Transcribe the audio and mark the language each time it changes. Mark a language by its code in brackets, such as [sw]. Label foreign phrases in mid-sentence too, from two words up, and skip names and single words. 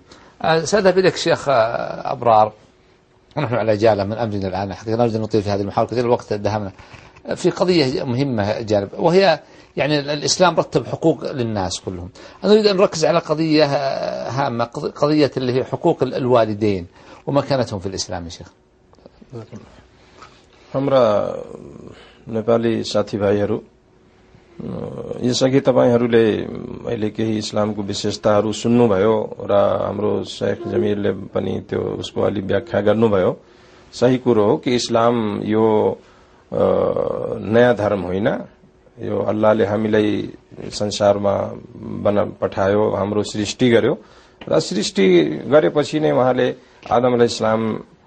[ar] سأذهب إليك شيخ أبرار، ونحن على جالة من أمرنا الآن، حقيقة نرجو نطيل في هذه المحاولة كثير، الوقت دهمنا في قضية مهمة جانب، وهي يعني الإسلام رتب حقوق للناس كلهم. أنا أريد أن نركز على قضية هامة، قضية اللي هي حقوق الوالدين ومكانتهم في الإسلام يا شيخ. [ne] हाम्रा नेपाली साथीभाइहरू यसअघि तपाईहरूले अहिले केही इस्लामको विशेषताहरू सुन्नुभयो र हाम्रो शेख जमिरले पनि त्यो उसको अलि व्याख्या गर्नुभयो। सही कुरो हो कि इस्लाम यो नयाँ धर्म होइन, यो अल्लाहले हामीलाई संसारमा पठायो, हाम्रो सृष्टि गर्यो र सृष्टि गरेपछि नै उहाँले आदम अलैहिस्सलाम